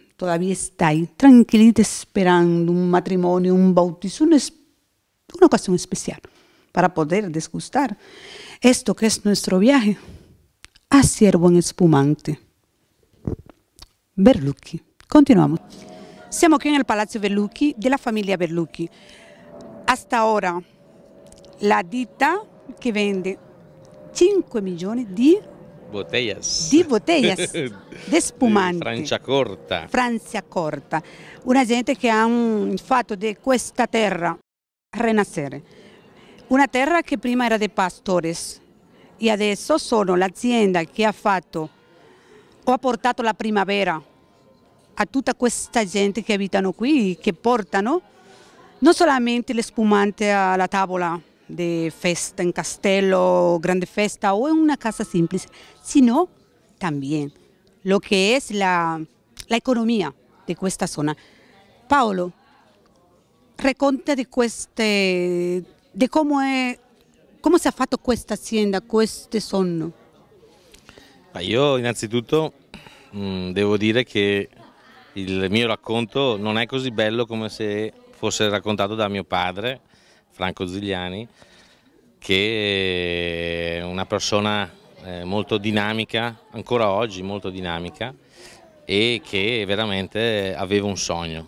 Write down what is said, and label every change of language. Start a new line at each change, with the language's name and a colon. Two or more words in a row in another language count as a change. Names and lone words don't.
Spanish: Todavía está ahí, tranquilita, esperando un matrimonio, un bautizo, una ocasión especial para poder degustar esto que es nuestro viaje hacia el buen espumante Berlucchi. Continuamos.
Italian: Siamo qui nel Palazzo Berlucchi della famiglia Berlucchi. Hasta ora la ditta che vende 5 milioni di botellas di spumanti. Franciacorta. Franciacorta. Una gente che ha fatto di questa terra rinascere. Una terra che prima era dei pastores e adesso sono l'azienda che ha fatto o ha portato la primavera a tutta questa gente che abitano qui, che portano non solamente le spumante alla tavola di festa in castello, grande festa o
Spanish: en una casa simple, sino también lo que es la economía de
Italian: questa zona. Paolo, racconta di come si è fatto questa azienda, questo sonno. Io innanzitutto devo dire che il mio racconto non è così bello come se fosse raccontato da mio padre, Franco Zigliani, che è una persona molto dinamica, ancora oggi molto dinamica, e che veramente aveva un sogno.